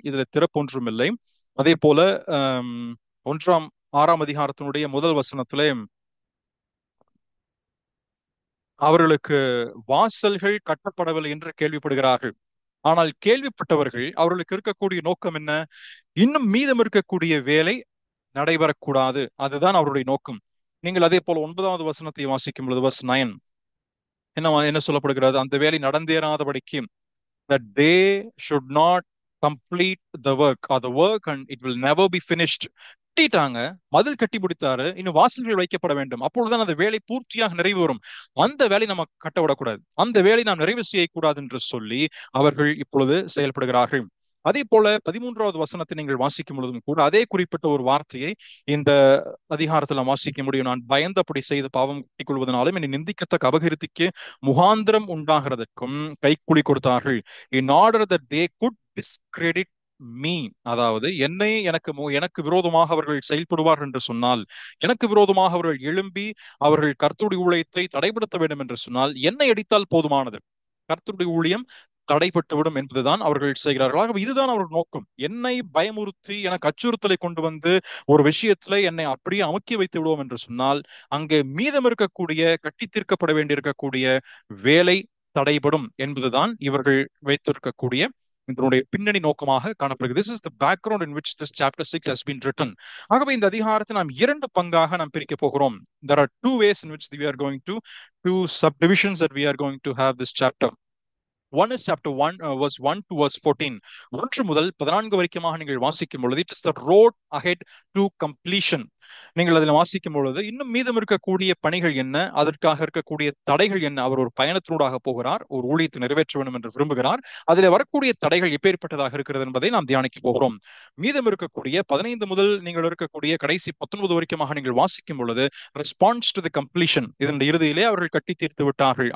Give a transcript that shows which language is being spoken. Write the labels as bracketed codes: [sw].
[ta] இதுல திறப்பொன்றும் இல்லை. அதே போல 6ஆம் அதிகாரத்தினுடைய முதல் வசனத்திலே அவர்களுக்கு வாசல்கள் கட்டப்படவில்லை என்று கேள்விப்படுகிறார்கள். ஆனால் கேள்விப்பட்டவர்கள் அவர்களுக்கு இருக்கக்கூடிய நோக்கம் என்ன? இன்னும் மீதம் இருக்கக்கூடிய வேலை நடைபெறக்கூடாது, அதுதான் அவருடைய நோக்கம். நீங்கள் அதே போல 9வது வசனத்தை வாசிக்கும் பொழுது verse 9 என்ன சொல்லப்படுகிறது? அந்த வேலை நடந்தேறாதபடிக்கு, [en] that they should not complete the work or the work and it will never be finished. [ta] கட்டிட்டாங்க, மதில் கட்டி முடித்தாரு, இன்னும் வாசல்கள் வைக்கப்பட வேண்டும், அப்பொழுதுதான் அந்த வேலை பூர்த்தியாக நிறைவு வரும். அந்த வேலை நம்ம கட்ட விடக்கூடாது, அந்த வேலை நாம் நிறைவு செய்யக்கூடாது என்று சொல்லி அவர்கள் இப்பொழுது செயல்படுகிறார்கள். அதே போல 13வது வசனத்தை நீங்கள் வாசிக்கும் பொழுதும் கூட அதே குறிப்பிட்ட ஒரு வார்த்தையை இந்த அதிகாரத்தில் நாம் வாசிக்க முடியும். நான் பயந்தபடி செய்து பாவம் கட்டிக் கொள்வதனாலும் என்னை நிந்திக்கத்தக்க அபகீர்த்திக்கு முகாந்திரம் உண்டாகிறதற்கும் கைக்கூலி கொடுத்தார்கள். [en] in order that they could discredit me. [ta] அதாவது எனக்கு விரோதமாக அவர்கள் செயல்படுவார் என்று சொன்னால், எனக்கு விரோதமாக அவர்கள் எழும்பி அவர்கள் கர்த்தருடைய ஊழியத்தை தடைப்படுத்த வேண்டும் என்று சொன்னால் என்னை அடித்தால் போதுமானது, கர்த்தருடைய ஊழியம் தடைப்பட்டுவிடும் என்பதுதான் அவர்கள் செய்கிறார்கள். இதுதான் அவர்கள் நோக்கம். என்னை பயமுறுத்தி எனக்கு அச்சுறுத்தலை கொண்டு வந்து ஒரு விஷயத்துல என்னை அப்படியே அமுக்கி வைத்து விடுவோம் என்று சொன்னால் அங்கே மீதம் இருக்கக்கூடிய கட்டி தீர்க்கப்பட வேண்டியிருக்கக்கூடிய வேலை தடைபடும் என்பதுதான் இவர்கள் வைத்திருக்கக்கூடிய இதனுடைய பின்னணி நோக்கமாக காணப்படுகிறது. [en] This is the background in which this chapter 6 has been written. [ta] ஆகவே இந்த அதிகாரத்தை நாம் 2 பங்காக நாம் பிரிக்க போகிறோம். [en] There are 2 ways in which we are going to, 2 subdivisions that we are going to have this chapter. One is chapter 1, verse 1 to verse 14. [ta] 1 முதல் 14 வரைக்குமாக நீங்கள் வாசிக்கும் பொழுது [en] it is the road ahead to completion. [ta] நீங்கள் அதில் வாசிக்கும் பொழுது இன்னும் மீதம் இருக்கக்கூடிய பணிகள் என்ன, அதற்காக இருக்கக்கூடிய தடைகள் என்ன. அவர் ஒரு பயணத்தினூடாக போகிறார், ஒரு ஊழியத்தை நிறைவேற்ற வேண்டும் என்று விரும்புகிறார். அதில் வரக்கூடிய தடைகள் எப்பேற்பட்டதாக இருக்கிறது என்பதை நாம் தியானிக்க போகிறோம். மீதம் இருக்கக்கூடிய 15 முதல் நீங்கள் இருக்கக்கூடிய கடைசி 19 வரைக்குமாக நீங்கள் வாசிக்கும் பொழுது [en] response to the completion, [ta] இதன் இறுதியிலே அவர்கள் கட்டி தீர்த்து விட்டார்கள்.